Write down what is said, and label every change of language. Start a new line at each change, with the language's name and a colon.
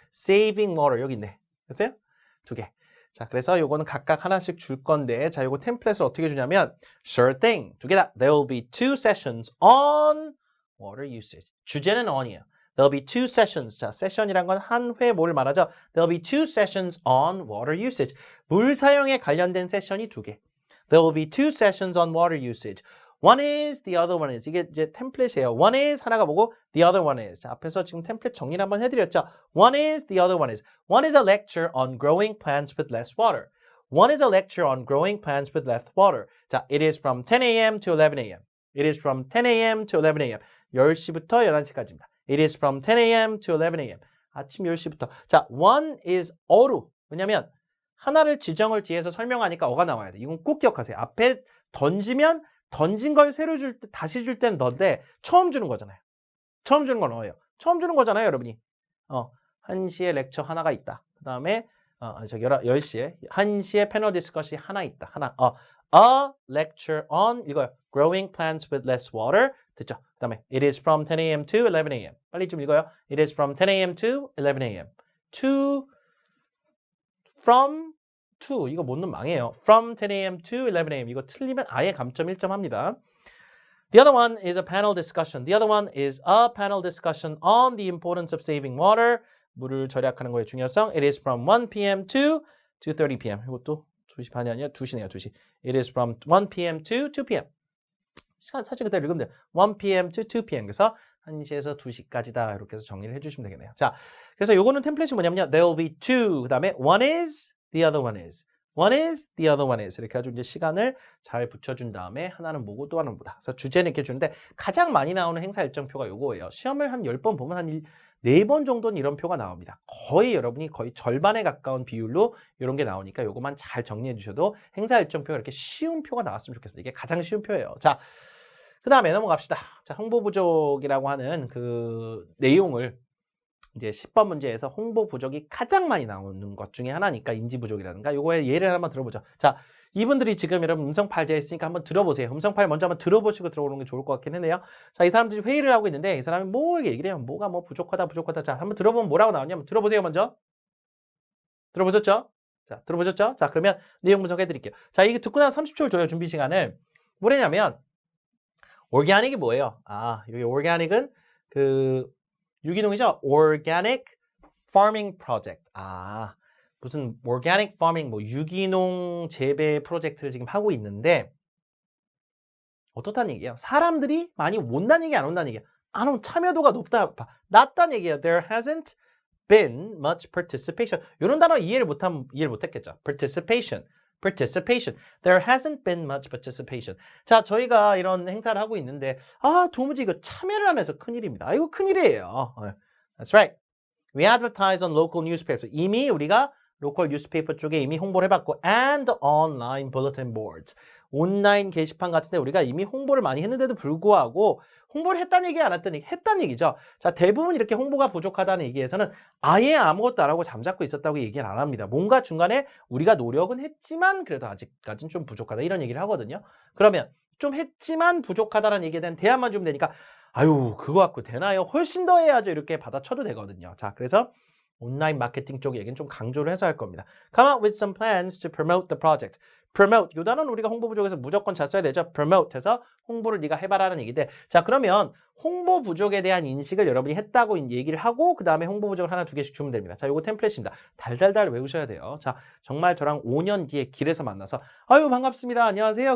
English: Saving water
Korean: 여기 있네. 됐어요? 두 개. 자, 그래서 요거는 각각 하나씩 줄 건데 자, 요거 템플릿을 어떻게 주냐면
English: Sure thing.
Korean: 두 개다.
English: There will be 2 sessions on water usage.
Korean: 주제는 on이에요.
English: There'll be 2 sessions.
Korean: 자, 세션이란 건 한 회 뭘 말하죠?
English: There'll be 2 sessions on water usage.
Korean: 물 사용에 관련된 세션이 두 개.
English: There will be 2 sessions on water usage. One is, the other one is.
Korean: 이게 이제 템플릿이에요.
English: One is
Korean: 하나가 뭐고
English: the other one is.
Korean: 자, 앞에서 지금 템플릿 정리를 한번 해드렸죠.
English: One is, the other one is. One is a lecture on growing plants with less water. One is a lecture on growing plants with less water. 자, it is from 10 a.m. to 11 a.m. It is from 10 a.m. to 11 a.m.
Korean: 10시부터 11시까지입니다.
English: It is from 10 a.m. to 11 a.m.
Korean: 아침 10시부터. 자,
English: one is
Korean: 어루. 왜냐면 하나를 지정을 뒤에서 설명하니까 어가 나와야 돼. 이건 꼭 기억하세요. 앞에 던지면 던진 걸 새로 줄 때, 다시 줄 때는 너인데 처음 주는 거잖아요. 처음 주는 건 어예요. 처음 주는 거잖아요, 여러분이. 1시에 렉처 하나가 있다. 그 다음에 10시에 1시에 패널 디스커시 하나 있다. 하나.
English: A lecture on
Korean: 이거요.
English: Growing plants with less water.
Korean: 됐죠? 그 다음에
English: It is from 10 a.m. to 11 a.m.
Korean: 빨리 좀 읽어요.
English: It is from 10 a.m. to 11 a.m.
Korean: From to 이거 못 넣으면 망해요.
English: From 10 a.m. to 11 a.m.
Korean: 이거 틀리면 아예 감점 1점 합니다.
English: The other one is a panel discussion. The other one is a panel discussion on the importance of saving water.
Korean: 물을 절약하는 거의 중요성.
English: It is from 1 p.m. to 2:30 p.m.
Korean: 이것도 2시 반이 아니라 2시네요.
English: 2시. It is from 1 p.m. to 2 p.m.
Korean: 시간 사실 그대로 읽으면 돼요.
English: 1 p.m. to 2 p.m.
Korean: 그래서 1시에서 2시까지다. 이렇게 해서 정리를 해주시면 되겠네요. 자, 그래서 요거는 템플릿이 뭐냐면요.
English: There will be 2.
Korean: 그 다음에
English: one is, the other one is. One is, the other one is.
Korean: 이렇게 해가지고 이제 시간을 잘 붙여준 다음에 하나는 뭐고 또 하나는 뭐다. 그래서 주제는 이렇게 주는데 가장 많이 나오는 행사 일정표가 요거예요. 시험을 한 10번 보면 한 4번 정도는 이런 표가 나옵니다. 거의 여러분이 거의 절반에 가까운 비율로 이런 게 나오니까 요거만 잘 정리해 주셔도 행사 일정표가 이렇게 쉬운 표가 나왔으면 좋겠습니다. 이게 가장 쉬운 표예요. 자, 그 다음에 넘어갑시다. 자, 홍보 부족이라고 하는 그 내용을 이제 10번 문제에서 홍보 부족이 가장 많이 나오는 것 중에 하나니까 인지 부족이라든가 요거의 예를 한번 들어보죠. 자, 이분들이 지금 여러분 음성 파일 되어 있으니까 한번 들어보세요. 음성 파일 먼저 한번 들어보시고 들어오는 게 좋을 것 같긴 했네요. 자, 이 사람들이 회의를 하고 있는데 이 사람이 뭐 얘기를 해요. 뭐가 뭐 부족하다. 자, 한번 들어보면 뭐라고 나오냐면 들어보세요, 먼저. 들어보셨죠? 자, 들어보셨죠? 자, 그러면 내용 분석해 드릴게요. 자, 이게 듣고 나서 30초를 줘요, 준비 시간을. 뭐냐면 organic이 뭐예요? 아, 여기 organic은 그 유기농이죠?
English: Organic Farming Project.
Korean: 아, 무슨 Organic Farming, 뭐 유기농 재배 프로젝트를 지금 하고 있는데 어떻다는 얘기예요? 사람들이 많이 온다는 얘기, 안 온다는 얘기예요? 안 온, 참여도가 낮다는 얘기예요.
English: There hasn't been much participation.
Korean: 이런 단어 이해를 못했겠죠?
English: Participation. There hasn't been much participation.
Korean: 자, 저희가 이런 행사를 하고 있는데 도무지 이거 참여를 안 해서 큰일입니다. 이거 큰일이에요.
English: That's right. We advertise on local newspapers.
Korean: 이미 우리가 로컬 뉴스페이퍼 쪽에 이미 홍보를 해봤고
English: and online bulletin boards.
Korean: 온라인 게시판 같은데 우리가 이미 홍보를 많이 했는데도 불구하고 홍보를 했다는 얘기 안 했다는 얘기 했다는 얘기죠. 자, 대부분 이렇게 홍보가 부족하다는 얘기에서는 아예 아무것도 안 하고 잠자코 있었다고 얘기를 안 합니다. 뭔가 중간에 우리가 노력은 했지만 그래도 아직까지는 좀 부족하다 이런 얘기를 하거든요. 그러면 좀 했지만 부족하다는 얘기에 대한 대안만 주면 되니까 아유, 그거 갖고 되나요? 훨씬 더 해야죠. 이렇게 받아쳐도 되거든요. 자, 그래서 온라인 마케팅 쪽 얘기는 좀 강조를 해서 할 겁니다.
English: Come up with some plans to promote the project.
Korean: promote, 요 단어는 우리가 홍보 부족에서 무조건 잘 써야 되죠. promote 해서 홍보를 네가 해봐라는 얘기인데, 자, 그러면 홍보 부족에 대한 인식을 여러분이 했다고 얘기를 하고 그 다음에 홍보 부족을 하나 두 개씩 주면 됩니다. 자, 요거 템플릿입니다. 달달달 외우셔야 돼요. 자, 정말 저랑 5년 뒤에 길에서 만나서 아유 반갑습니다. 안녕하세요.